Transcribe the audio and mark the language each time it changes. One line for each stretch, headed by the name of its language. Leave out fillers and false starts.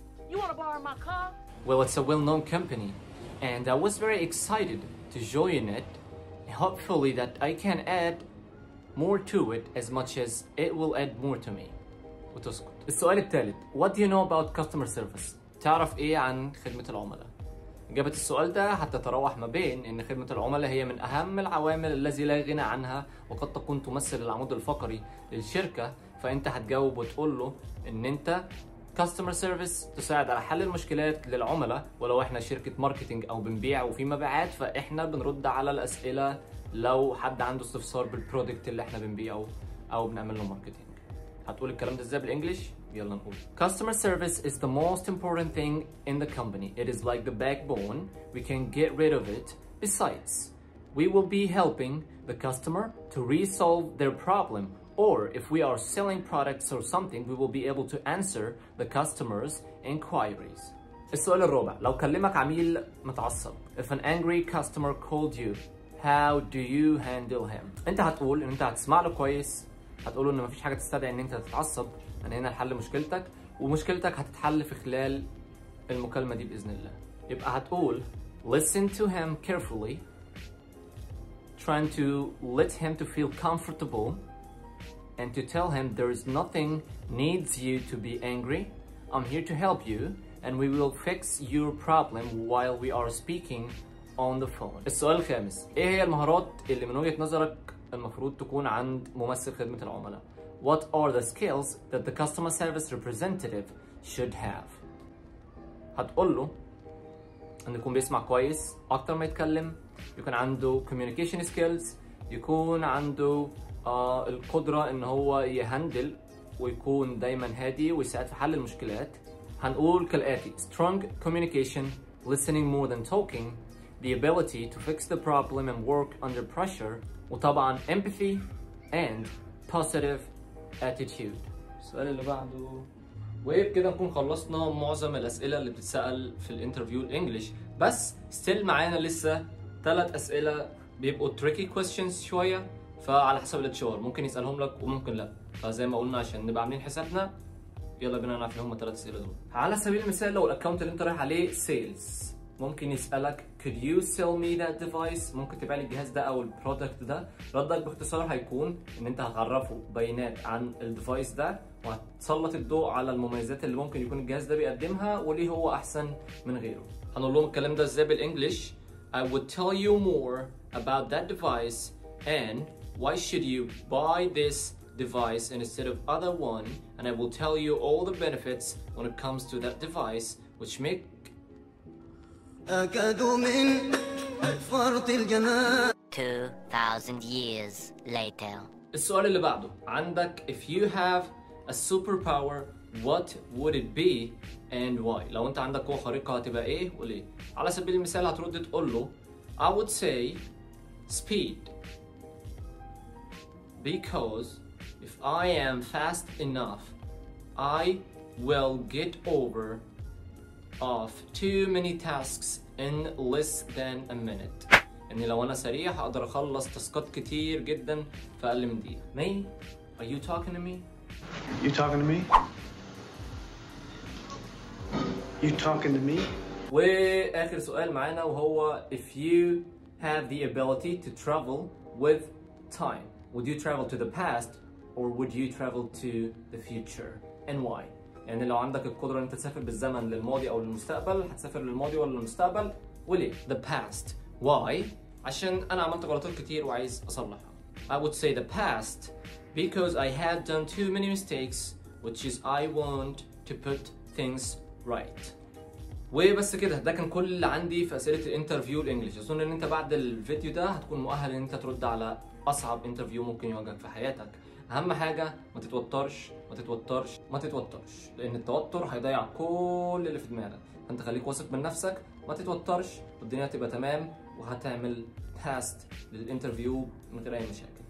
English: You want to borrow my car? Well, it's a well-known company, and I was very excited to join it. Hopefully that I can add more to it as much as it will add more to me.
Arabic: وتسكت. السؤال الثالث،
English: What do you know about customer service؟
Arabic: تعرف ايه عن خدمة العملاء؟ إجابة السؤال ده هتتراوح ما بين إن خدمة العملاء هي من أهم العوامل التي لا غنى عنها، وقد تكون تمثل العمود الفقري للشركة، فأنت هتجاوب وتقول له إن أنت كاستمر سيرفيس تساعد على حل المشكلات للعملاء، ولو احنا شركه ماركتنج او بنبيع وفي مبيعات فاحنا بنرد على الاسئله لو حد عنده استفسار بالبرودكت اللي احنا بنبيعه او بنعمل له ماركتنج. هتقول الكلام ده ازاي بالانجلش؟ يلا نقول.
English: Customer service is the most important thing in the company. It is like the backbone. We can get rid of it. Besides, we will be helping the customer to resolve their problem. Or if we are selling products or something, we will be able to answer the customers' inquiries.
Arabic: السؤال الرابع، لو كلمك عميل متعصب،
English: if an angry customer called you, how do you handle him؟
Arabic: انت هتقول ان انت هتسمع له كويس، هتقول له ان مفيش حاجه تستدعي ان انت تتعصب، انا هنا لحل مشكلتك، ومشكلتك هتتحل في خلال المكالمه دي باذن الله. يبقى هتقول
English: listen to him carefully, trying to let him to feel comfortable, and to tell him there is nothing needs you to be angry. I'm here to help you and we will fix your problem while we are speaking on the phone.
Arabic: السؤال الخامس، ايه هي المهارات اللي من وجهة نظرك المفروض تكون عند ممثل خدمة العملاء؟
English: What are the skills that the customer service representative should have؟
Arabic: هتقول له ان يكون بيسمع كويس اكتر ما يتكلم، يكون عنده communication skills، يكون عنده القدرة ان هو يهندل ويكون دايما هادي ويساعد في حل المشكلات. هنقول كالآتي:
English: strong communication, listening more than talking, the ability to fix the problem and work under pressure,
Arabic: وطبعا
English: empathy and positive attitude.
Arabic: السؤال اللي بعده، وبكده نكون خلصنا معظم الأسئلة اللي بتتسأل في الانترفيو الانجليش، بس ستيل معانا لسه 3 أسئلة بيبقوا
English: tricky questions
Arabic: شوية، فعلى حسب الاتشار ممكن يسألهم لك وممكن لا، فزي ما قلنا عشان نبقى عاملين حسابنا يلا بينا نعرف هم 3 أسئلة دول. على سبيل المثال لو الاكونت اللي انت رايح عليه سيلز، ممكن يسألك
English: could you sell me that device؟
Arabic: ممكن تبيع لي الجهاز ده او البرودكت ده. ردك باختصار هيكون ان انت هتعرفه بيانات عن الديفايس ده، وهتسلط الضوء على المميزات اللي ممكن يكون الجهاز ده بيقدمها وليه هو احسن من غيره. هنقول لهم الكلام ده ازاي بالانجلش؟
English: I would tell you more about that device and why should you buy this device instead of other one, and I will tell you all the benefits when it comes to that device, which make
Arabic: أكاد من فرط الجمال
English: 2,000 years later.
Arabic: السؤال اللي بعده عندك
English: if you have a superpower what would it be and why.
Arabic: لو انت عندك قوة خارقة هتبقى ايه وليه؟ على سبيل المثال هترد تقول له
English: I would say speed, because if I am fast enough I will get over of too many tasks in less than a minute.
Arabic: يعني لو انا سريع هقدر اخلص تاسكات كتير جدا في اقل من دقيقة.
English: Me? Are you talking to me? You talking to me? You talking to me?
Arabic: واخر سؤال معانا وهو
English: if you have the ability to travel with time, would you travel to the past or would you travel to the future and why?
Arabic: يعني لو عندك القدرة ان انت تسافر بالزمن للماضي او للمستقبل هتسافر للماضي ولا للمستقبل وليه؟
English: The past. Why?
Arabic: عشان انا عملت غلطات كتير وعايز اصلحها.
English: I would say the past because I had done too many mistakes, which is I want to put things right.
Arabic: وبس كده، ده كان كل اللي عندي في اسئله الانترفيو الانجليش. اظن ان انت بعد الفيديو ده هتكون مؤهل ان انت ترد على اصعب انترفيو ممكن يواجهك في حياتك. اهم حاجه ما تتوترش ما تتوترش ما تتوترش، لان التوتر هيضيع كل اللي في دماغك. فانت خليك واثق من نفسك، ما تتوترش والدنيا هتبقى تمام وهتعمل باست للانترفيو من غير اي مشاكل.